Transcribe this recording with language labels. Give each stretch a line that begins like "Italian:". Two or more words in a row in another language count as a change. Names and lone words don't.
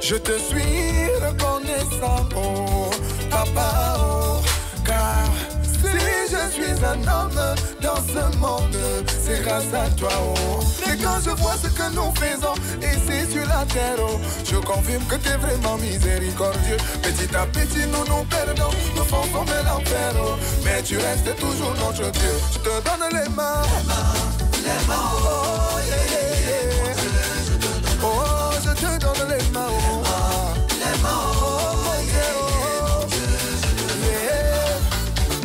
French: Je te suis reconnaissant, oh papa, oh, car si je suis un homme dans ce monde, c'est grâce à toi, oh. Et quand je vois ce que nous faisons ici sur la terre, oh, je confirme que t'es vraiment miséricordieux. Petit à petit nous nous perdons, nous fonçons vers l'enfer, oh, mais tu restes toujours notre Dieu. Je te donne les mains, les mains,
English: oh yeah, yeah, yeah.
French: Oh, je te donne les mains, oh, les mains, oh mon Dieu, oh, yeah.